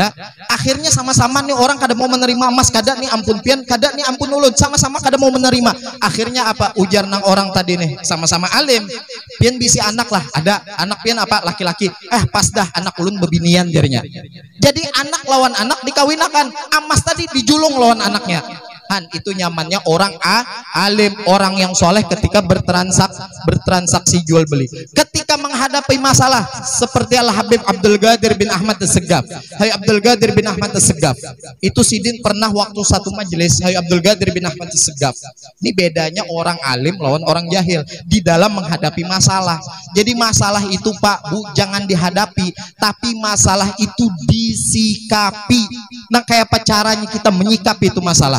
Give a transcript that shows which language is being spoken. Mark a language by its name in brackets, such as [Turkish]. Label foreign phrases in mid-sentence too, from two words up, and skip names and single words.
[Banjar] Akhirnya sama-sama nih orang kada mau menerima emas, kada nih ampun pian, kada nih ampun ulun, sama-sama kada mau menerima. Akhirnya apa? Ujar nang orang tadi nih, sama-sama alim, pian bisi anak lah, ada anak pian apa laki-laki. Pas dah anak ulun bebinian jarinya. Jadi anak lawan anak dikawinakan, emas tadi dijulung lawan anaknya. Itu nyamannya orang alim, [Indonesian] orang yang soleh ketika bertransaksi jual beli. Ketika menghadapi masalah seperti Al Habib Abdul Qadir bin Ahmad As-Segaf. Hai Abdul Qadir bin Ahmad As-Segaf. [Banjar] Itu sidin pernah waktu satu majelis, Hai Abdul Qadir bin Ahmad As-Segaf. [Indonesian] Ini bedanya orang alim lawan orang jahil di dalam menghadapi masalah. Jadi masalah itu Pak Bu jangan dihadapi, tapi masalah itu disikapi. Nah kayak apa caranya kita menyikapi itu masalah.